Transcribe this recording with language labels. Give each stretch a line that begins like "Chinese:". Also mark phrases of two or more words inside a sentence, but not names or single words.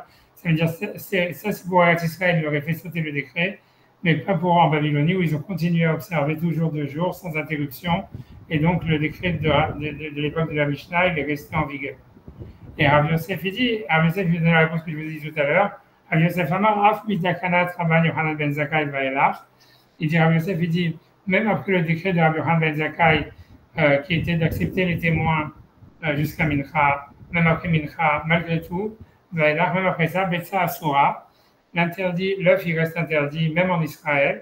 French: Ça veut dire, ça c'est pour Israël, il aurait fait sauter le décret, mais pas pour en Babylonie, où ils ont continué à observer toujours 2 jours sans interruption, et donc le décret de l'époque de la Mishnah, il est resté en vigueur. Et Rav Yosef, il dit donner la réponse que je vous ai dit tout à l'heure,
Hebrew: רב יוסף אמר, אף מתקנת רבן יוחנן בן זכאי ואילך,
French: il dit, Rav Yosef, il dit, même après le décret de Rabbi Yochanan ben Zakkai, qui était d'accepter les témoins jusqu'à Mincha, même après Mincha, malgré tout, Vaelach, même après ça,
Hebrew: ביצה אסורה,
French: l'interdit, l'œuf il reste interdit même en Israël.